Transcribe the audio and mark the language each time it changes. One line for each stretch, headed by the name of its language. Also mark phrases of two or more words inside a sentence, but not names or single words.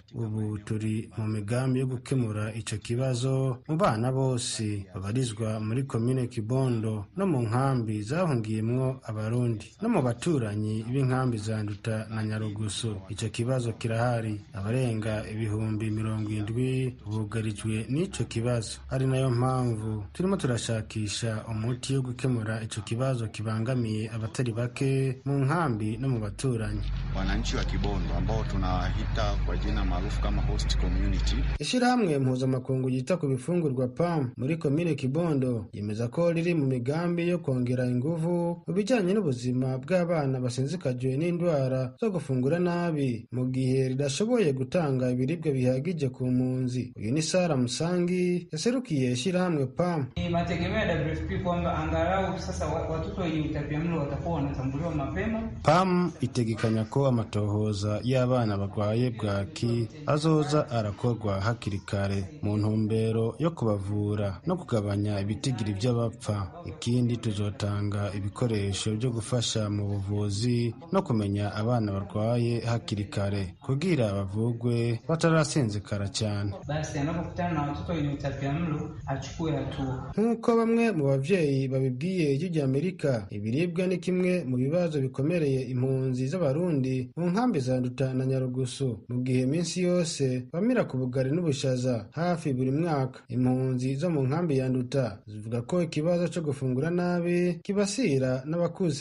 Rundi: Ubu turi mu migambi yo gukemura ico kibazo mu bana bose babarizwa muri komine Kibondo no mu nkambi zahungiyemwo abarundi no mu baturanyi b'inkambi za Nduta na Nyarugusu. Ico kibazo kirahari, abarenga ibihumbi 70 bugarijwe n'ico kibazo. Ari nayo mpamvu turimo turashakisha umuti wo gukemura ico kibazo kibangamiye abatari bake mu nkambi no mu baturanyi.
Swahili: Wananchi wa Kibondo ambao tunahita kwa jina maarufu kama
English: host community.
Rundi: Ishirahamwe mpuzamakungu yita ku bifungurwa PAM muri komine Kibondo yemeza ko riri mu migambi yo kongera inguvu mu bijyanye n'ubuzima bw'abana basinzikajwe n'indwara zo gufungura nabi mu gihe ridashoboye gutanga ibiribwa bihagije ku mpunzi. Uyu ni Sara Musangi yaserukiye ishirahamwe PAM.
Swahili: Mategemeo ya WFP kwamba angalau sasa watoto wenye utapiamlo watakuwa wanatambuliwa mapema.
Rundi: PAM itegekanya ko amatohoza y'abana barwaye bwaki azoza arakorwa hakiri kare mu ntumbero yo kubavura no kugabanya ibitigiri by'abapfa. Ikindi tuzotanga ibikoresho byo gufasha mu buvuzi no kumenya abana barwaye hakiri kare kugira bavugwe batarasinzikara cyane.
Swahili: Basi anapokutana na watoto wenye utapiamlo achukue hatua.
Rundi: Nkuko bamwe mu bavyeyi babibwiye Ijwi rya Amerika, ibiribwa ni kimwe mu bibazo bikomereye impunzi z'abarundi mu nkambi za Nduta na Nyarugusu, mu gihe minsi yose bamira ku bugari n'ubushaza hafi buri mwaka. Impunzi zo mu nkambi ya Nduta zivuga ko ikibazo cyo gufungura nabi kibasira n'abakuze,